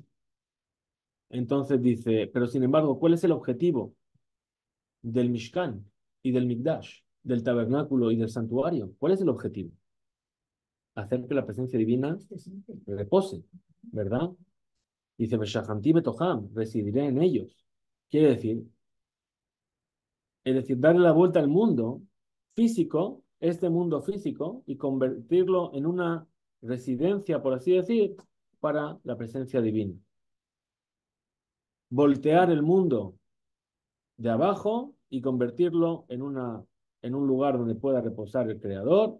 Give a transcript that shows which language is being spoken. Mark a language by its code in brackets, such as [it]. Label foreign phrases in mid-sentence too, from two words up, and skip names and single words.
[es] Entonces dice, pero sin embargo, ¿cuál es el objetivo del Mishkan y del Mikdash, del tabernáculo y del santuario? ¿Cuál es el objetivo? Hacer que la presencia divina repose, ¿verdad? Dice, [he] ושכנתי בתוכם, [es] residiré en ellos. Quiere decir, es decir, darle la vuelta al mundo físico, este mundo físico, y convertirlo en una residencia, por así decir, para la presencia divina. Voltear el mundo de abajo y convertirlo en un lugar donde pueda reposar el Creador.